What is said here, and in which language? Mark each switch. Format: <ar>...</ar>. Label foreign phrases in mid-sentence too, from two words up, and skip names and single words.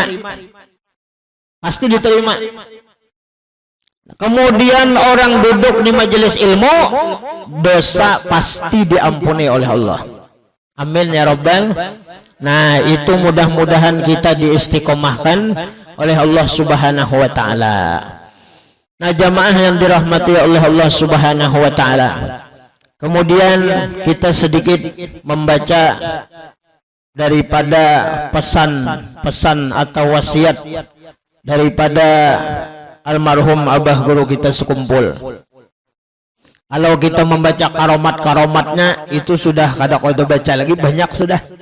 <id>Pasti diterima. Kemudian orang duduk di majelis ilmu, dosa pasti diampuni oleh Allah.</id> <ar>Amin ya Rabbal.</ar> <id>Nah itu mudah-mudahan kita diistiqomahkan oleh Allah</id> <ar>Subhanahu wa ta'ala.</ar> <id>Nah jamaah yang dirahmati oleh Allah</id> <ar>Subhanahu wa ta'ala,</ar> <id>kemudian kita sedikit membaca daripada pesan atau wasiat daripada almarhum abah guru kita sekumpul.</id> <bjn>Kalau kita membaca karomat-karomatnya itu sudah kada kau baca lagi banyak sudah.</bjn>